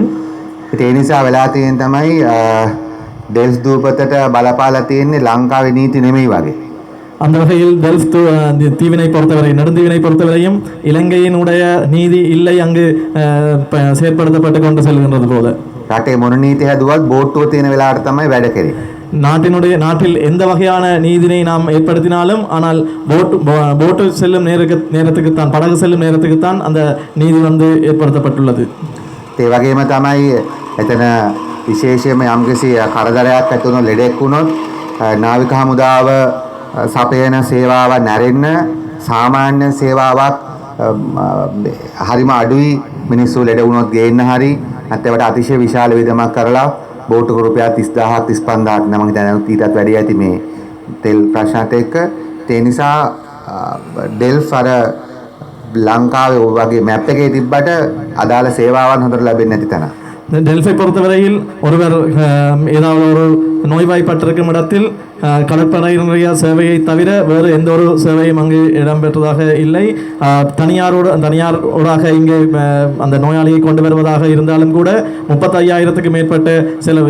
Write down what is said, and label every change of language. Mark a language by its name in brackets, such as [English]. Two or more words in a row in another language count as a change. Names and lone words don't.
[Sinhala] ඒ නිසා වෙලා තියෙන තමයි ඩෙල්ෆ් දූපතට බලපාලා තියෙන්නේ ලංකාවේ නීති නෙමෙයි වගේ. [Tamil] அந்த வகையில் டெல்ஃப் தீவினை பொறுத்தவரை நெடுந்தீவினை பொறுத்தவரையும் இலங்கையினுடைய நீதி இல்லை அங்கு செயற்படுத்தப்பட்டு கொண்டு செல்கின்றது போல. [Sinhala] රටේ මොන නීති හැදුවත් බෝට්ටුව තියෙන වෙලාවට තමයි වැඩ කරේ. [Tamil] நாட்டில் எந்த வகையான நீதினை நாம் ஏற்படுத்தினாலும் ஆனால் போட்டு செல்லும் நேரத்துக்குத்தான் படகு செல்லும் நேரத்துக்குத்தான் அந்த நீதி ஏற்படுத்தப்பட்டுள்ளது. [Sinhala] ඒ වගේම තමයි එතන විශේෂයෙන්ම යම්කිසි කරදරයක් ඇති වුණොත් ලෙඩෙක් වුණොත් නාවික හමුදාව සපයන සේවාව නැරෙන්න සාමාන්‍ය සේවාවක් හරිම අඩුයි. මිනිස්සු ලෙඩ වුණොත් ගේන්න හරි නැත්නම් අතිශය විශාල විදමක් කරලා බෝට්ටුක රුපියල් 30000ක් 35000ක් නම් මම හිතන්නේ ඊටත් වැඩි ඇති මේ තෙල් ප්‍රශ්නත් එක්ක. ඒ නිසා ඩෙල්ෆ් අර ලංකාවේ වගේ මැප් එකේ තිබ්බට අදාළ සේවාවන් හොඳට லැබෙන්නේ නැති තැන. [Tamil] டெல்ஃபை பொறுத்தவரையில் ஒருவர் ஏதாவது ஒரு நோய்வாய்ப்பட்டிருக்கும் இடத்தில் கடற்படையினுடைய சேவையை தவிர வேறு எந்த ஒரு சேவையும் அங்கு இடம்பெற்றதாக இல்லை. தனியாரோடாக இங்கே அந்த நோயாளியை கொண்டு வருவதாக இருந்தாலும் கூட 35,000க்கு மேற்பட்ட செலவு.